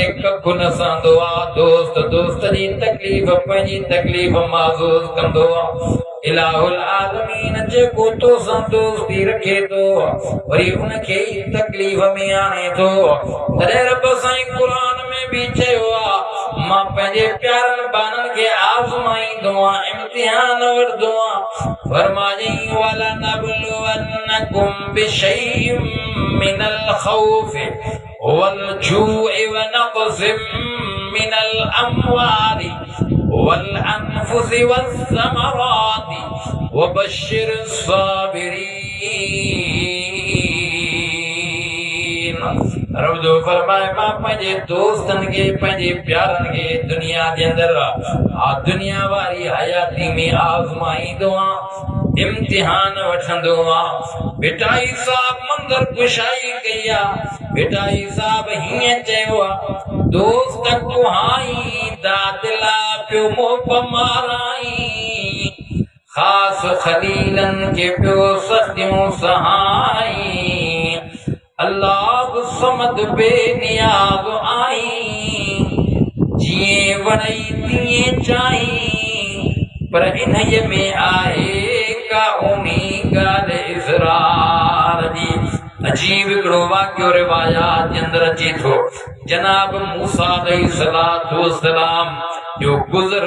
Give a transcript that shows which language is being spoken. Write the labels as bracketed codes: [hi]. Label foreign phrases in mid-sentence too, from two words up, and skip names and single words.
[sd] कखु न सहंदो आहे दोस्त जी तकलीफ़ पंहिंजी तकलीफ़ महसूस कंदो आहे [ar] إله العالمين [sd] जेको तोसां दोस्ती रखे थो वरी उनखे ई तकलीफ़ में आणे थो तॾहिं रब साईं क़ुरान में भी चयो आहे मां पंहिंजे प्यारनि बाननि खे आज़माईंदो आहियां इम्तिहान वठंदो आहियां फरमायईं [ar] ولنبلونكم بشيء من الخوف والجوع ونقص من الأموال والأنفس والثمرات وبشر الصابرين [sd] रब जो फरमाए मां पंहिंजे दोस्तनि खे पंहिंजे प्यारनि खे दुनिया जे अंदरि दुनिया वारी हयाती में आज़माईंदो आहियां इम्तिहान वठंदो आहियां भिटाई साहब मंदर कुशाई कई आहे भिटाई साहब हीअं चयो आहे दोस्त कुहाई दादिला पियो मोह माराई खास खलीलन के पियो सखियों सहाई अल्लाह समद बेनियाज़ आई जीअं वणई तीअं चाही पर इन्हीअ में आहे का उन्ही ॻाल्हि इसरार जी अजीब हिकिड़ो वाक़ियो रिवायात जे अंदरि अचे थो जनाब मूसा अलैहिस्सलाम जो गुज़र